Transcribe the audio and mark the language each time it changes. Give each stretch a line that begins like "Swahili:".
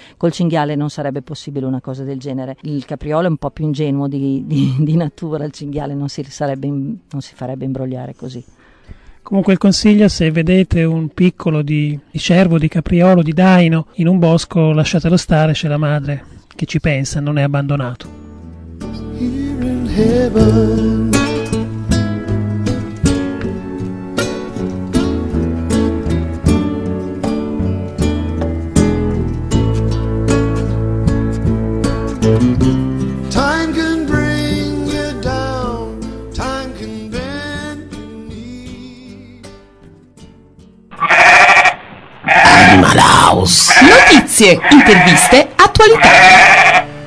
Italian: Col cinghiale non sarebbe possibile una cosa del genere. Il capriolo è un po' più ingenuo di natura, il cinghiale non si farebbe imbrogliare così. Comunque il consiglio, se vedete un piccolo di cervo, di capriolo, di daino in un bosco, lasciatelo stare, c'è la madre che ci pensa, non è abbandonato.
English: Here in heaven, time can bring you down, time can bend your knee. Animal House.
Italian: Notizie, interviste, attualità.